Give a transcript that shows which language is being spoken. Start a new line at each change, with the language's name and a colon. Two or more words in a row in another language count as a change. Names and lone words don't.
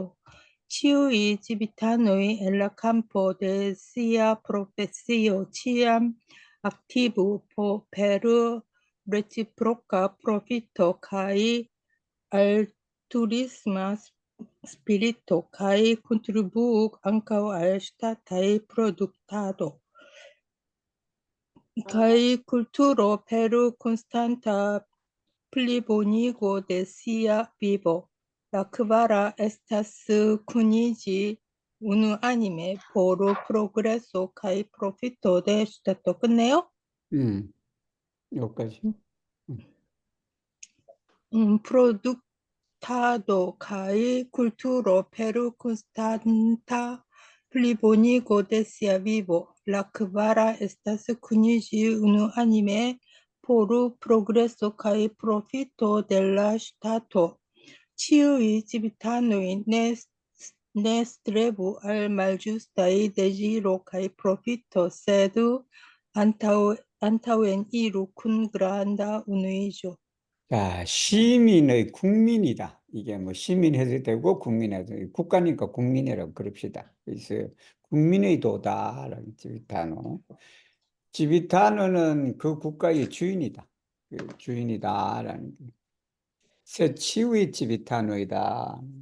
Esperanto: Ĉiuj civitanoj en la campo de sia profesio ĉiam aktivu per reciproca profito kaj altruisma spirito kaj kontribuu ankaŭ al ŝtataj produktado kaj kulturo per konstanta plibonigo de sia vivo. La kvara estas kuniĝi unuanime por progreso kaj profito de ŝtato.
Korean: 끝내요? 여기까지.
Esperanto: Produktado kaj kulturo per konstanta plibonigo de sia vivo. La kvara estas kuniĝi unuanime por progreso kaj profito de la ŝtato. Ĉiuj civitanoj ne strebu al malĝustaj deziro kaj profito, sed antaŭen iru kun granda unuiĝo.
Korean: 자, 시민의 국민이다. 이게 뭐 시민 해도 되고 국민 해도 되고 국가니까 국민이라고 그럽시다. 그래서 국민의 도다라는 지비타노. 지비타노는 그 국가의 주인이다. 그 주인이다라는 게. 세 치의 지비타노이다.